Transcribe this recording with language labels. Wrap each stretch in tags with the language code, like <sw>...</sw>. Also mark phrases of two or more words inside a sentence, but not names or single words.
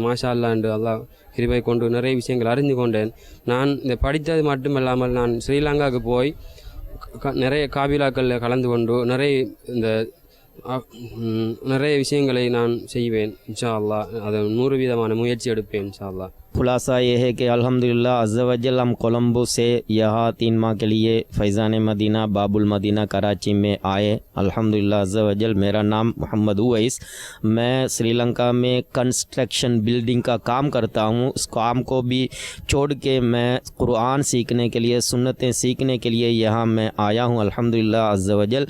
<ar>ما شاء الله</ar> <ta>அல்லாஹ் கிருபை கொண்டு நிறைய விஷயங்கள் அறிந்து கொண்டேன். நான் இந்த படித்தது மட்டுமல்லாமல் நான் ஸ்ரீலங்காவுக்கு போய் நிறைய காபிலாக்களில் கலந்து கொண்டு நிறைய விஷயங்களை நான் செய்வேன்.</ta> <ar>إن شاء الله</ar> <ta>அதை 100% முயற்சி எடுப்பேன்</ta> <ar>إن شاء الله.</ar> <ur>خلاصہ یہ ہے کہ</ur> <ar>الحمدللہ عز و جل</ar> <ur>ہم کولمبو سے یہاں 3 ماہ کے لیے فیضان مدینہ باب المدینہ کراچی میں آئے،</ur> <ar>الحمدللہ عز و جل۔</ar> <ur>میرا نام محمد اویس، میں سری لنکا میں کنسٹرکشن بلڈنگ کا کام کرتا ہوں۔ اس کام کو بھی چھوڑ کے میں قرآن سیکھنے کے لیے، سنتیں سیکھنے کے لیے یہاں میں آیا ہوں،</ur> <ar>الحمدللہ عز و جل۔</ar>